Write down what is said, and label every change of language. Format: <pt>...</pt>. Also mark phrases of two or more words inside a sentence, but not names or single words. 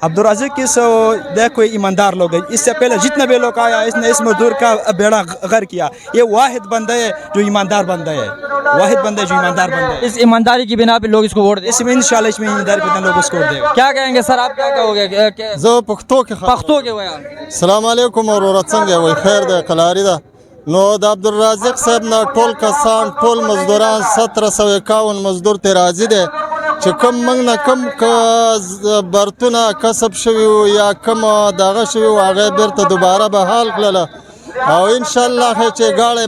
<ur>عبدالرازق کی دیکھو ایماندار لوگ ہیں. اس سے پہلے جتنے بھی لوگ آیا اس نے اس مزدور کا بیڑا غرق کیا. یہ واحد بندہ ہے جو ایماندار بندہ ہے. اس ایمانداری کی بنا پہ لوگ اس کو ووٹ دیں. اس میں انشاءاللہ اس میں ایمانداری بندہ لوگ اس کو ووٹ دے گا. کیا کہیں گے سر, آپ کیا کہو گے؟</ur> <ps>زه پښتو کې پختو کے ویا</ps> <ar>السلام علیکم</ar> <ps>وروره څنګه وای خیر ده کلاری ده نو د عبدالرازق صاحب نه ټول کسان ټول مزدوران 1751 مزدور ته راضي دي چې کوم موږ نه کوم برتونه کسب شوي یا کوم دغه شوي هغه بیرته دوباره بحال کړله او انشاءالله چې ګاړی</ps>